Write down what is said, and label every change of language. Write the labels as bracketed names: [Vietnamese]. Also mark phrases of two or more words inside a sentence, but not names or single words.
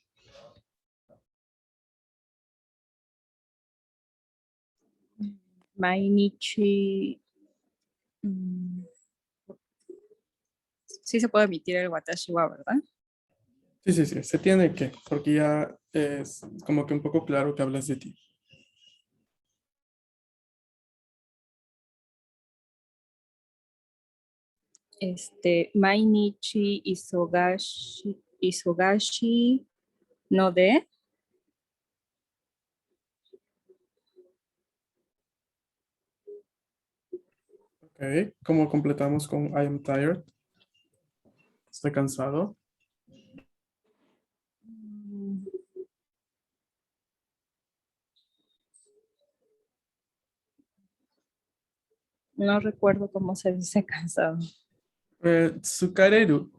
[Japanese] Mainichi. [Spanish] mm, Sí se puede emitir el [Japanese] 私は, [Spanish] ¿verdad? Sí, sí, sí, se tiene que, porque ya es como que un poco claro que hablas de ti. [Japanese] 毎日忙しいので. [Spanish] Ok, ¿cómo completamos con [English] I am tired? [Spanish] Estoy cansado. Mm, No recuerdo cómo se dice cansado. [Japanese] Tsukareru.